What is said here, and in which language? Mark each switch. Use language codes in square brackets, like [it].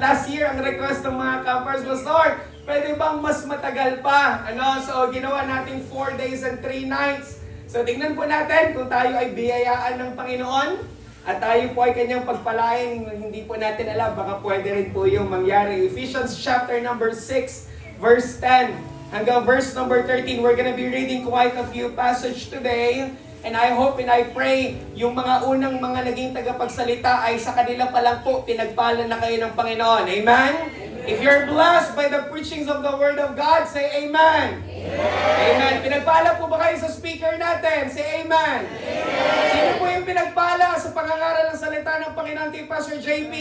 [tl] Last year, ang request ng mga campers was, Lord, pwede bang mas matagal pa? So, ginawa natin 4 days and 3 nights. So, tingnan po natin kung tayo ay biyayaan ng Panginoon at tayo po ay kanyang pagpalain. Hindi po natin alam, baka pwede rin po yung mangyari. Ephesians chapter number 6, verse 10 hanggang verse number 13. [en] We're gonna be reading quite a few passages today. [tl] And I hope and I pray yung mga unang mga naging tagapagsalita ay sa kanila pa lang po pinagpala na kayo ng Panginoon. Amen? [en] If you're blessed by the preachings of the Word of God, say Amen. Amen. [tl] Pinagpala po ba kayo sa speaker natin? Say Amen. Sino po yung pinagpala sa pangangaral ng salita ng Panginoon kay Pastor JP?